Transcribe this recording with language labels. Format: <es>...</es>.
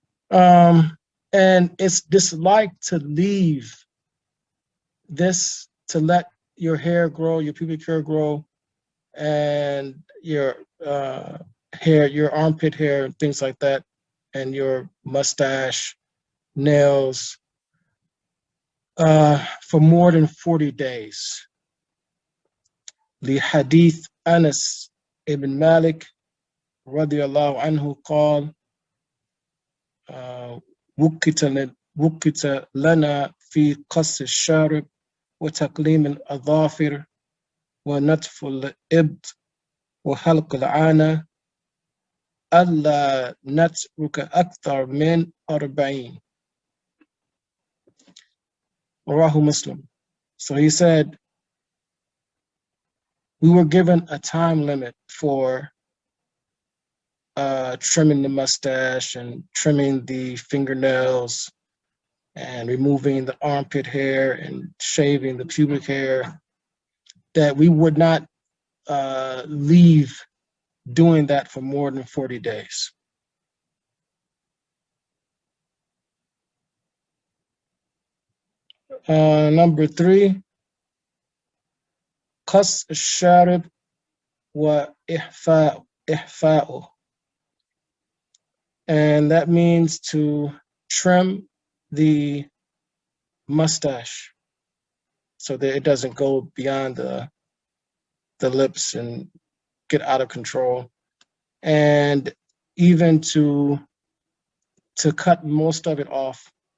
<en>And it's disliked to leave this, to let your hair grow, your pubic hair grow, and your hair, your armpit hair, and things like that, and your mustache, nails, for more than 40 days.</en> <ar>لحديث أنس ibn Malik رضي الله عنه قال وكت لنا في قص الشارب وتقليم الأظافر ونتف الإبط وحلق العانة ألا نترك أكثر من 40. Rawahu Muslim.</ar> <en>So he said, we were given a time limit for trimming the mustache and trimming the fingernails and removing the armpit hair and shaving the pubic hair, that we would not leave doing that for more than 40 days. Number three,</en> <ar>قص الشارب وإحفاؤه.</ar> <en>And that means to trim the mustache so that it doesn't go beyond the lips and get out of control, and even to cut most of it off.</en>